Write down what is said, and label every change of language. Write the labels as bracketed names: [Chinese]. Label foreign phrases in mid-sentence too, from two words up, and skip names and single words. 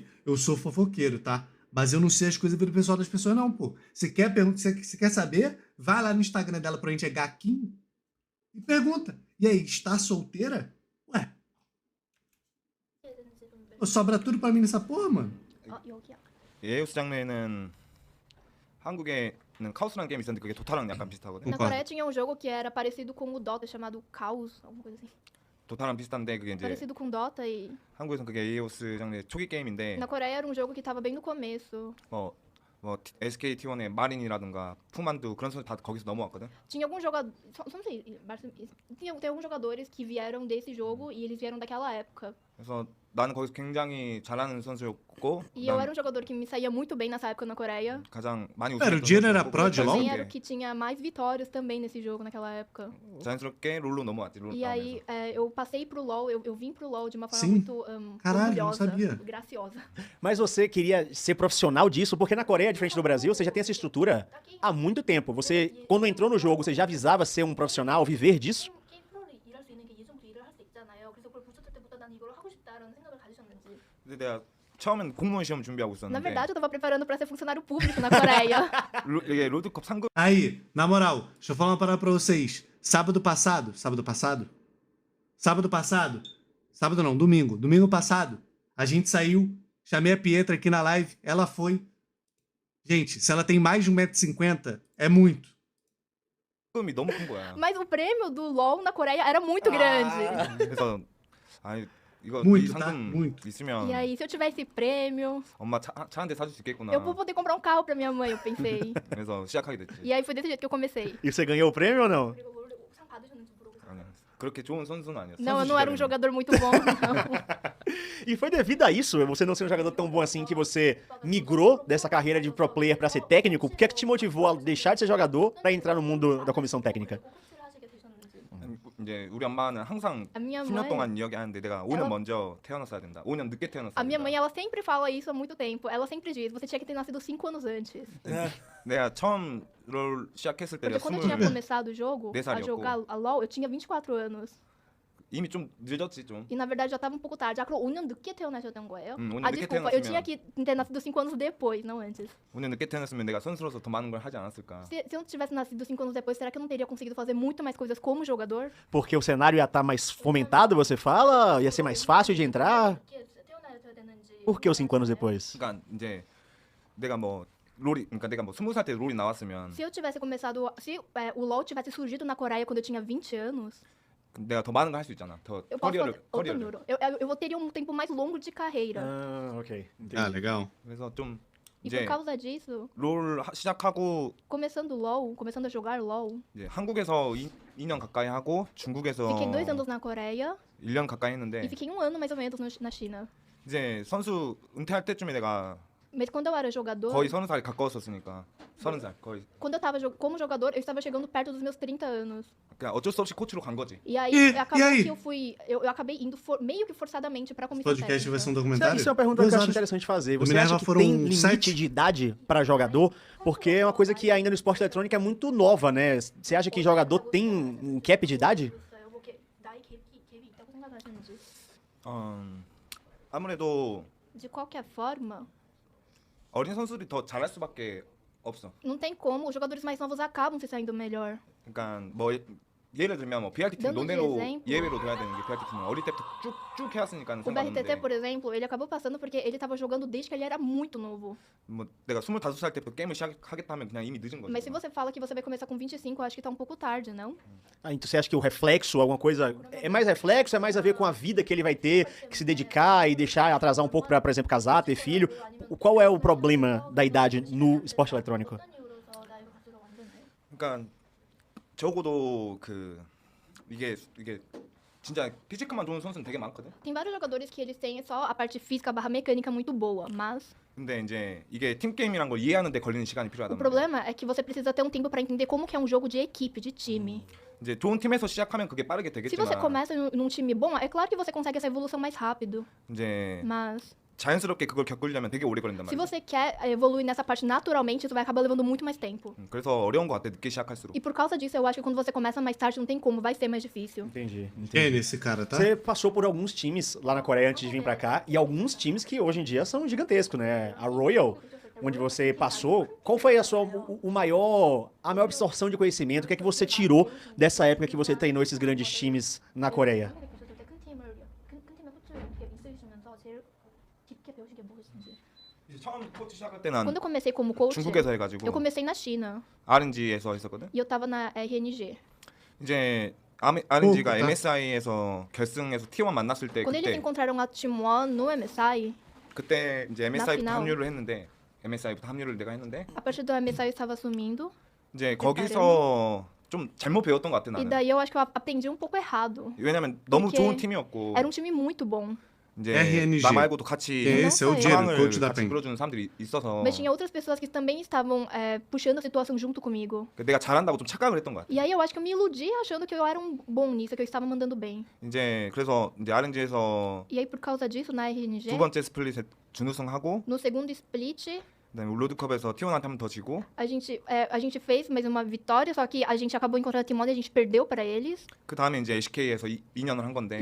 [Portuguese] Eu sou fofoqueiro, tá? Mas eu não sei as coisas pelo pessoal das pessoas, não, pô. Você quer perguntar, você quer saber? Vai lá no Instagram dela, pra gente é Gakin, e pergunta. E aí, está solteira? Ué. Pô, sobra tudo pra mim nessa porra, mano. [Korean] 예우스 장르에는 한국에는 카오스라는 게임이 있었는데 그게 도타랑 약간 비슷하거든요. [Portuguese] Na Coreia tinha um jogo que era parecido com o Dota, chamado Caos, alguma coisa assim. [Korean] 도타랑 비슷한데 그게 이제 [Portuguese] Parecido com Dota e... [Korean] 한국에서는 그게 에이오스 장르의 초기 게임인데 [Portuguese] Na Coreia era um jogo que tava bem no começo. [Korean] 뭐 SK T1의 마린이라든가 푸만두 그런 선수 다 거기서 넘어왔거든. [Portuguese] Tinha alguns jogadores... Não sei, tem alguns jogadores que vieram desse jogo e eles vieram daquela época. [Korean] 그래서 나는 거기서 굉장히 잘하는 선수였고 [Portuguese] E eu era um jogador que me saía muito bem nessa época na Coreia. [Korean] 가장 많이 [Portuguese] Pera, o [Korean] 우승했던 [Portuguese] Jin era [Korean] 선수였고 [Portuguese] pro de LoL? Também era o que tinha mais vitórias também nesse jogo naquela época. [Korean] 자연스럽게 롤로 넘어왔지. 롤 [Portuguese] E aí eu passei pro LoL, eu vim pro LoL de uma forma Sim. muito Caralho, não orgulhosa, sabia. graciosa. Mas você queria ser profissional disso? Porque na Coreia, diferente do Brasil, você já tem essa estrutura há muito tempo. Você, quando entrou no jogo, você já visava ser um profissional, viver disso? [Korean] 게임 프로를 일할 수 있는 게 예전 일을 할 수 있잖아요. 그래서 그걸 보셨을 때부터 난 이걸 하고 싶다라는 생각을 가지셨는지. 근데 내가 처음엔 공무원 시험 준비하고 [Portuguese] Na [Korean] 있었는데 [Portuguese] verdade, eu tava preparando pra ser funcionário público na Coreia. [Korean] 이게 롤드컵 상금 [Portuguese] Aí, na moral, deixa eu falar uma parada pra vocês. Sábado passado, domingo passado, a gente saiu, chamei a Pietra aqui na live, ela foi. Gente, se ela tem mais de 1,50 m, é muito. [Korean] 상금이 너무 큰 거야. [Portuguese] Mas o prêmio do LoL na Coreia era muito grande. [Korean] 그래서 아니 이거 [Portuguese] Muito, [Korean] 이 [Portuguese] tá? [Korean] 상금 [Portuguese] Muito. [Korean] 있으면 [Portuguese] E aí, se eu tivesse prêmio, [Korean] 엄마 차 한 대 사줄 수 있겠구나. [Portuguese] eu vou poder comprar um carro pra minha mãe, eu pensei. [Korean] 그래서 시작하게 됐지. [Portuguese] E aí foi desse jeito que eu comecei. E você ganhou o prêmio ou não? [Korean] 아니야. 그렇게 좋은 선수는 아니었어. [Portuguese] Não, eu não era um jogador muito bom, não. E foi devido a isso, você não ser um jogador tão bom assim, que você migrou dessa carreira de pro player pra ser técnico? O que é que te motivou a deixar de ser jogador pra entrar no mundo da comissão técnica? [Korean] 이제 우리 엄마는 항상 [Portuguese] A minha [Korean] 10년 [Portuguese] mãe, [Korean] 동안 이야기하는데 내가 5년 [Portuguese] ela- [Korean] 먼저 태어났어야 된다. 5년 늦게 태어났어야 [Portuguese] a minha [Korean] 된다. [Portuguese] mãe, ela sempre fala isso há muito tempo. Ela sempre diz, você tinha que ter nascido 5 anos antes. [Korean] 내가 처음 롤 시작했을 때 [Portuguese] Porque [Korean] 내가 [Portuguese] quando eu tinha 20 começado o jogo, Dez a anos, jogar a LoL, eu tinha 24 anos. [Korean] 이미 좀 늦었지 좀. [Portuguese] E na verdade já tava um pouco tarde. [Korean] Ah, 그럼 5년 늦게 태어나셨던 거예요? 5년 [Portuguese] Ah, [Korean] 늦게 [Portuguese] desculpa, eu [Korean] 태어났으면 [Portuguese] tinha que ter nascido 5 anos depois, não antes. [Korean] 5년 늦게 태어났으면 내가 선수로서 더 많은 걸 하지 않았을까. [Portuguese] Se eu tivesse nascido 5 anos depois, será que eu não teria conseguido fazer muito mais coisas como jogador? Porque o cenário ia estar mais fomentado, você fala? Ia ser mais fácil de entrar? Por que os 5 anos depois? [Korean] 그러니까 이제 내가 뭐 롤이 그러니까 내가 뭐 20살 때 롤이 나왔으면 [Portuguese] Se eu tivesse começado. Se o LoL tivesse surgido na Coreia quando eu tinha 20 anos, [Korean] 내가 더 많은 걸 할 수 있잖아. 더 [Portuguese] eu posso [Korean] 커리어를 [Portuguese] fazer. Outro [Korean] 커리어를. [Portuguese] número. Eu teria um tempo mais longo de carreira. Ah, ok. Entendi. Ah, legal. [Korean] 그래서 좀 [Portuguese] E [Korean] 이제 [Portuguese] por causa disso, [Korean] 롤 시작하고 [Portuguese] começando o LoL, começando a jogar LoL, [Korean] 이제 한국에서 2년 가까이 하고 중국에서 [Portuguese] fiquei 2 anos na Coreia [Korean] 1년 가까이 [Portuguese] e [Korean] 했는데 [Portuguese] fiquei 1 ano mais ou menos na China. [Korean] 이제 선수 은퇴할 때쯤에 내가 [Portuguese] Mas quando eu era jogador, [Korean] 거의 30살이 가까웠었으니까 30살 거의 [Portuguese] quando eu tava como jogador, eu estava chegando perto dos meus 30 anos. [Korean] 그냥 어쩔 수 없이 코치로 간 거지. [Portuguese] E aí, E acabou aí? que eu acabei indo meio que forçadamente pra comissão Podcast vai ser um técnica. documentário? Isso é uma pergunta que 2 eu acho horas. interessante fazer. Do Você Minerva acha que foram tem limite 7? de idade para jogador? Porque é uma coisa que ainda no esporte eletrônico é muito nova, né? Você acha que jogador tem um cap de idade? [Korean] 아무래도 [Portuguese] De qualquer forma, [Korean] 어린 선수들이 더 잘할 수밖에 없어. [Portuguese] não tem como, os jogadores mais novos acabam se saindo melhor. [Korean] 그러니까 뭐 예를 들면 뭐 BRT 팀 [Portuguese] Dando de [Korean] 논대로 [Portuguese] exemplo. [Korean] 예외로 둬야 되는 게 BRT 팀은 어릴 때부터 쭉쭉 해왔으니까는 [Portuguese] O BRTT, [Korean] 상관없는데 [Portuguese] por exemplo, ele acabou passando porque ele tava jogando desde que ele era muito novo. [Korean] 뭐 내가 25살 때부터 게임을 시작하겠다 하면 그냥 이미 늦은 거지. [Portuguese] Mas se você fala que você vai começar com 25, eu acho que tá um pouco tarde, não? Ah, então você acha que o reflexo, alguma coisa. É mais reflexo, é mais a ver com a vida que ele vai ter, que se dedicar e deixar atrasar um pouco pra, por exemplo, casar, ter filho? Qual é o problema da idade no esporte eletrônico? [Korean] 그러니까 적어도 그 이게 진짜 피지컬만 좋은 선수는 되게 많거든. [Portuguese] Tem vários jogadores que eles têm só a parte física barra mecânica muito boa, mas [Korean] 근데 이제 이게 팀 게임이란 걸 이해하는데 걸리는 시간이 [Portuguese] O [Korean] 필요하단 말이야. [Portuguese] problema é que você precisa ter um tempo pra entender como que é um jogo de equipe, de time. [Korean] 이제 좋은 팀에서 시작하면 그게 빠르게 [Portuguese] Se você [Korean] 되겠지만 [Portuguese] começa num time bom, é claro que você consegue essa evolução mais rápido. [Korean] 이제 [Portuguese] Mas [Korean] 자연스럽게 그걸 겪으려면 되게 오래 걸린단 [Portuguese] se [Korean] 말이야. [Portuguese] você quer evoluir nessa parte naturalmente, isso vai acabar levando muito mais tempo. [Korean] 그래서 어려운 것 같아 늦게 시작할수록. [Portuguese] E por causa disso, eu acho que quando você começa mais tarde, não tem como, vai ser mais difícil. Entendi. Quem é esse cara, tá? Você passou por alguns times lá na Coreia antes de vir pra cá, e alguns times que hoje em dia são gigantescos, né? A Royal, onde você passou, qual foi a maior absorção de conhecimento? O que é que você tirou dessa época que você treinou esses grandes times na Coreia? [Korean] 이제 처음 코치 시작할 때는 [Portuguese] Quando eu comecei como coach, [Korean] 중국에서 [Portuguese] eu [Korean] 해가지고 [Portuguese] comecei na China [Korean] RNG에서 했었거든. [Portuguese] e eu tava na RNG. [Korean] 이제 RNG가 [Portuguese] tá. [Korean] MSI에서 결승에서 T1 만났을 때 [Portuguese] Quando eles [Korean] 그때 [Portuguese] encontraram a Team One no MSI, [Korean] 그때 이제 MSI부터 [Portuguese] final. [Korean] 합류를 했는데 MSI부터 합류를 내가 했는데 [Portuguese] a partir do MSI eu estava assumindo. [Korean] 이제 거기서 좀 잘못 배웠던 것 같아 [Portuguese] E [Korean] 나는. [Portuguese] daí eu acho que eu aprendi um pouco errado. [Korean] 왜냐면 너무 [Portuguese] porque [Korean] 좋은 팀이었고 [Portuguese] Era um time muito bom. [Korean] 이제 [Portuguese] RNG. [Korean] 나 말고도 [Portuguese] Que [Korean] 같이 [Portuguese] esse é o Não, Diego, [Korean] 상황을 [Portuguese] coach da [Korean] 같이 [Portuguese] PEN. [Korean] 끌어주는 사람들이 있어서 [Portuguese] Mas tinha outras pessoas que também estavam puxando a situação junto comigo. [Korean] 내가 잘한다고 좀 착각을 했던 것 같아. [Portuguese] E aí eu acho que eu me iludi achando que eu era um bom nisso, que eu estava mandando bem. [Korean] 이제 그래서 이제 RNG에서 [Portuguese] E aí por causa disso, na RNG, [Korean] 두 번째 스플릿에 준우승하고 [Portuguese] no segundo split, [Korean] 그다음에 롤드컵에서 T1한테 한 번 더 지고 [Portuguese] a gente fez mais uma vitória, só que a gente acabou encontrando a Team One e a gente perdeu pra eles. [Korean] 그 da음에 이제 SK에서 2년을 한 건데